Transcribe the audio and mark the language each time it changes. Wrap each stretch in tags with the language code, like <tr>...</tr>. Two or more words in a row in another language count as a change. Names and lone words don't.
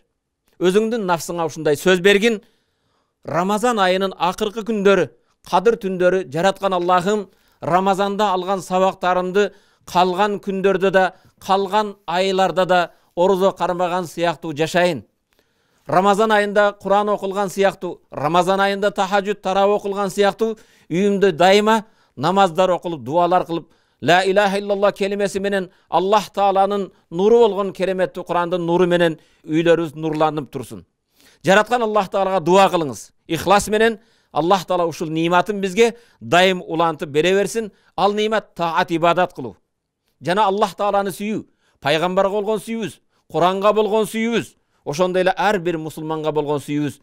<ky>Өзүңдүн нафсыңа ушундай сөз бергин. Рамазан айынын акыркы күндөрү, Кадыр түндөрү, жараткан Аллахым Рамазанда алган сабактарымды калган күндөрдө да, калган айларда да орозо кармаган сыяктуу жашайын. Рамазан айында Куран окулган сыяктуу, Рамазан айында тахаджуд, тарав окулган сыяктуу, үйүмдө дайыма намаздар окулуп, дуалар кылып,</ky> <ar>لا إله إلا الله</ar> <ky>келимеси менен Аллах Тааланын нуру болгон кереметтүү Курандын нуру менен үйлөрүбүз нурланып турсун. Жараткан Аллах Таалага дуа кылыңыз. Ихлас менен Аллах Таала ушул ниматын бизге дайым улантып бере берсин. Ал нимат таат, ибадат кылуу. Жана Аллах Тааланы сүйүү, пайгамбарга болгон сүйүүбүз, Куранга болгон сүйүүбүз, ошондой эле ар бир мусулманга болгон сүйүүбүз.</ky>